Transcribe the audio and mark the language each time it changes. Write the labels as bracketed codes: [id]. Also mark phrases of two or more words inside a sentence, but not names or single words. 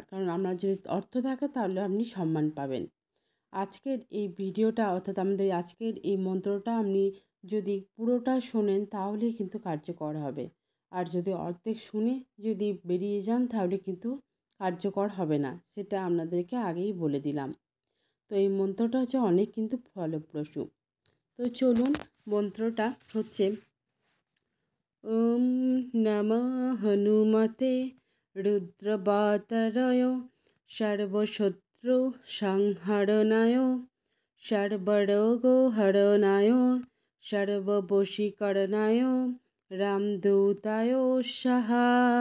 [bn] কারণ আপনার যদি অর্থ থাকে তাহলে আপনি সম্মান পাবেন। আজকের এই ভিডিওটা, অর্থাৎ আমাদের আজকের এই মন্ত্রটা আপনি যদি পুরোটা শোনেন তাহলেই কিন্তু কার্যকর হবে। আর যদি অর্ধেক শুনে যদি বেরিয়ে যান, তাহলে কিন্তু কার্যকর হবে না। সেটা আপনাদেরকে আগেই বলে দিলাম। তো এই মন্ত্রটা হচ্ছে অনেক কিন্তু ফলপ্রসূ। তো চলুন, মন্ত্রটা হচ্ছে [sa] ওম নমঃ হনুমতে রুদ্রবাতরয় সর্বশত্রু সংহরণায় সর্বরোগহরণায় সর্ববশীকরণায় রামদূতায় স্বাহা।